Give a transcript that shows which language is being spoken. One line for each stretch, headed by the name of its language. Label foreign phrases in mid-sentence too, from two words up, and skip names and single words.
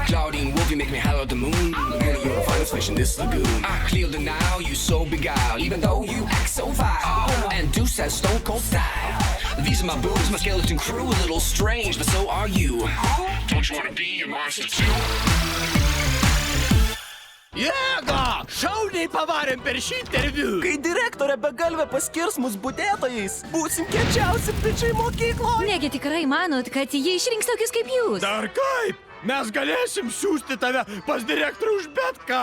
English: Claudine Wolfie make me holler at the moon. Laguna, you're a finest fish in this lagoon. Cleo denial, you so beguiled, even though you act so vile. And Deuce has stone cold style. These are my boobs, my skeleton crew, a little strange, but so are you. Don't you wanna be a monster too?
Lithuanian: Jėga! Šauniai pavarėm per šį interviu! Kai direktorė begalvė paskirs mus budėtojais, būsim kiečiausi bičiai mokykloje. Negi tikrai manot, kad jie išrinks tokius kaip jūs? Dar kaip? Mes galėsim siųsti tave pas direktorių už bet ką!